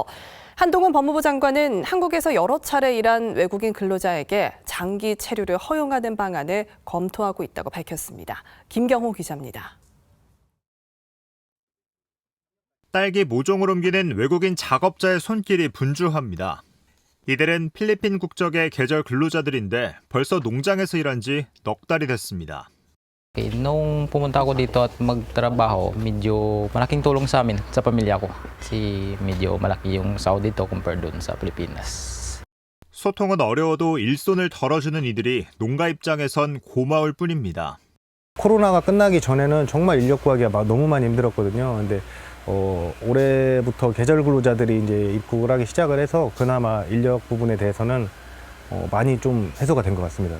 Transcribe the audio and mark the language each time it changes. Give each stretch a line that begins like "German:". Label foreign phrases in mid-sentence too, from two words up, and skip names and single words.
Korean: 한동훈 법무부 장관은 한국에서 여러 차례 일한 외국인 근로자에게 장기 체류를 허용하는 방안을 검토하고 있다고 밝혔습니다. 김경호 기자입니다. 딸기 모종을 옮기는 외국인 작업자의 손길이 분주합니다. 이들은 필리핀 국적의 계절 근로자들인데 벌써 농장에서 일한 지 넉 달이 됐습니다.
Filipino: Nung pumunta ako dito at magtrabaho, medyo malaking tulong sa amin, sa pamilya ko. Kasi medyo malaki yung sahod dito compared dun sa Pilipinas.
Korean: 소통은 어려워도 일손을 덜어주는 이들이 농가 입장에선 고마울 뿐입니다. 코로나가 끝나기 전에는 정말 인력 구하기가 너무 많이 힘들었거든요. 근데 올해부터 계절 근로자들이 이제 입국을 하기 시작을 해서 그나마 인력 부분에 대해서는 많이 좀 해소가 된 것 같습니다.